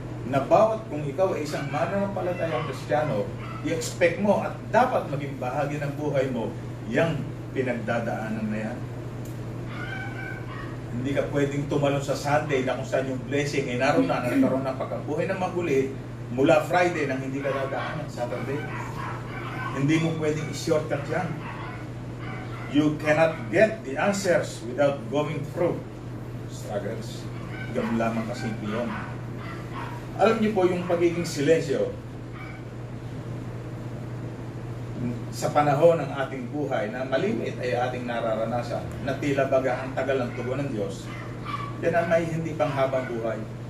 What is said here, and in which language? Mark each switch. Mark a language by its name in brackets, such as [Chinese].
[Filipino] Na bawat kung ikaw ay isang mananampalatayang Kristiyano, i-expect mo at dapat maging bahagi ng buhay mo yung pinagdadaanan na yan. Hindi ka pwedeng tumalon sa Sunday na kung saan yung blessing ay naroon na, nagkaroon ng pagkabuhay ng maguli mula Friday nang hindi ka dadaanan Saturday. Hindi mo pwedeng i-shortcut yan. [English] You cannot get the answers without going through struggles. [Filipino] Ganun lamang kasimple yun. Alam niyo po yung pagiging silensyo sa panahon ng ating buhay na malimit ay ating nararanasan na tila baga ang tagal ng tugon ng Diyos, yan ang may hindi panghabang buhay.